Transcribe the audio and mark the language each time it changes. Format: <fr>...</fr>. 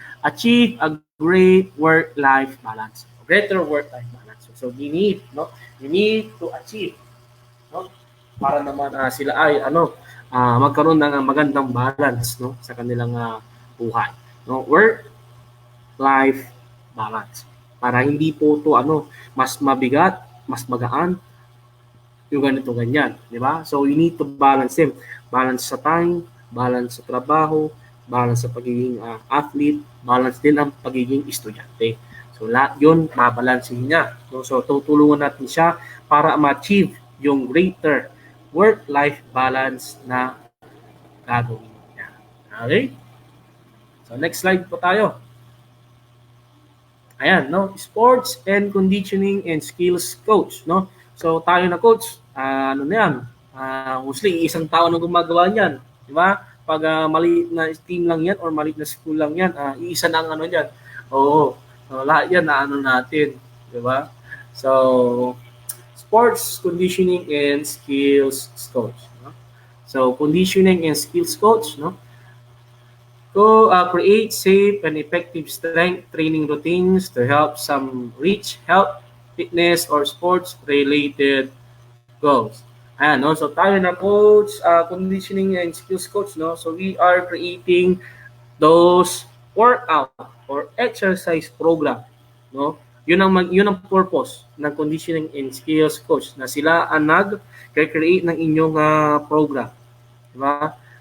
<en>Achieve a great work-life balance, greater work-life balance. So we need to achieve, no?</en> <tl>Para naman sila ay magkaroon ng magandang balance, no, sa kanilang buhay, no? Work life balance. Para hindi po to mas mabigat, mas magaan yung ganito ganyan, di ba?</tl> <en>So you need to balance them.</en> <tl>Balance sa time, balance sa trabaho, balance sa pagiging athlete, balance din ang pagiging estudyante. So lahat yun, mabalansin niya. So tutulungan natin siya para ma-achieve yung greater work-life balance na gagawin niya. Okay? So next slide po tayo. Ayan, no?</tl> <en>Sports and conditioning and skills coach, no?</en> <tl>So tayo na coach, na yan? Mostly isang tao na gumagawa niyan, di ba? Pag maliit na team lang yan or maliit na school lang yan, iisa na ang diyan. Oo. So, lahat yan natin, di ba?</tl> <en>So, sports, conditioning, and skills coach, no? So, conditioning and skills coach, no? Create safe and effective strength training routines to help some reach health, fitness, or sports-related goals. Ayan, no? So,</en> <tl>tayo na</tl> <en>coach, conditioning and skills coach, no? So, we are creating those workout or exercise program, no?</en> <tl>Yun ang purpose ng conditioning and skills coach, na sila ang nag-create ng inyong program, di ba?</tl>